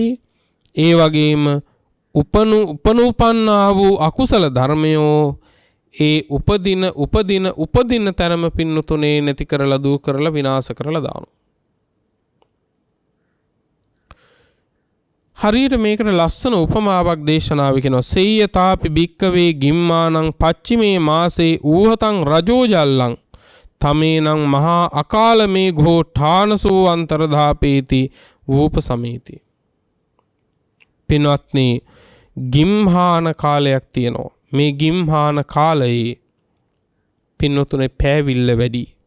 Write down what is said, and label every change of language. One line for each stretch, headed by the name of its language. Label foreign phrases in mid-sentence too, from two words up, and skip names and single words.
Sinhala: ඒ වගේම උපනුපන්නා වූ අකුසල ධර්මයෝ ඒ උපදින තැනම පින්නතුනේ නැති කරලා දුරු කරලා විනාශ කරලා දානවා. හරියට මේකට ලස්සන උපමාවක් දේශනාව කියනවා.
Pali: සේයතාපි භික්කවේ ගිම්මානං පච්චිමේ මාසේ ඌහතං රජෝජල්ලං තමේනං මහා අකාල මේ ඝෝ ඨානසෝ අන්තරධාපේති වූප සමේති.
Sinhala: පින්වත්නි ගිම්හාන කාලයක් තියෙනවා. මේ ගිම්හාන කාලයේ පින්නතුනේ පෑවිල්ල වැඩි.